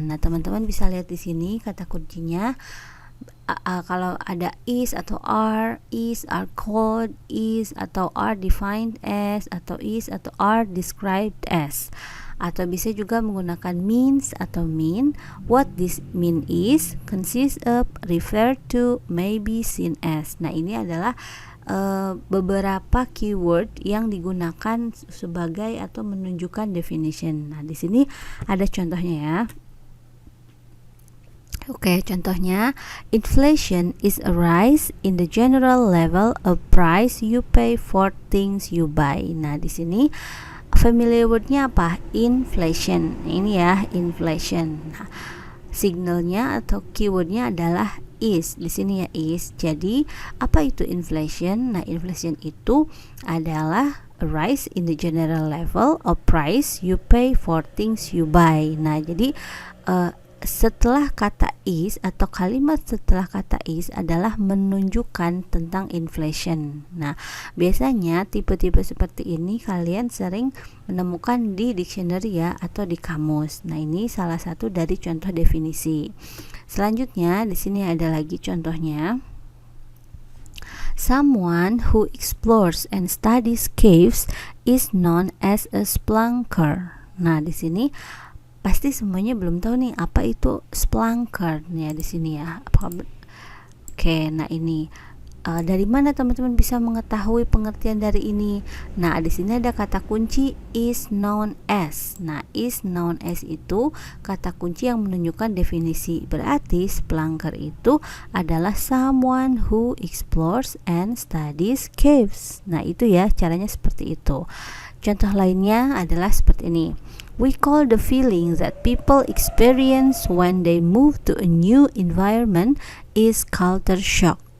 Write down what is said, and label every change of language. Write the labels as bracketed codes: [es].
[id] Nah, teman-teman bisa lihat di sini kata kuncinya. Kalau ada is atau are called, is atau are defined as, atau is atau are described as. Atau bisa juga menggunakan means atau mean. [en] What this mean is, consist of, refer to, may be seen as. [id] Nah, ini adalah beberapa keyword yang digunakan sebagai atau menunjukkan definition. Nah, di sini ada contohnya ya. Oke, contohnya [en] inflation is a rise in the general level of price you pay for things you buy. [id] Nah, di sini familiar wordnya apa? Inflation. Ini ya, inflation. Nah, signalnya atau keywordnya adalah is. Di sini ya is. Jadi apa itu inflation? Nah, inflation itu adalah [en] a rise in the general level of price you pay for things you buy. [id] Nah, jadi setelah kata is atau kalimat setelah kata is adalah menunjukkan tentang inflation. Nah, biasanya tipe-tipe seperti ini kalian sering menemukan di dictionary ya atau di kamus. Nah, ini salah satu dari contoh definisi. Selanjutnya di sini ada lagi contohnya. [en] Someone who explores and studies caves is known as a spelunker. [id] Nah, di sini pasti semuanya belum tahu nih apa itu spelunker nih ya di sini ya. Oke, nah ini dari mana teman-teman bisa mengetahui pengertian dari ini? Nah, di sini ada kata kunci [en] is known as. [id] Nah, [en] is known as [id] itu kata kunci yang menunjukkan definisi. Berarti spelunker itu adalah [en] someone who explores and studies caves. [id] Nah, itu ya caranya seperti itu. Contoh lainnya adalah seperti ini. [en] We call the feeling that people experience when they move to a new environment is culture shock.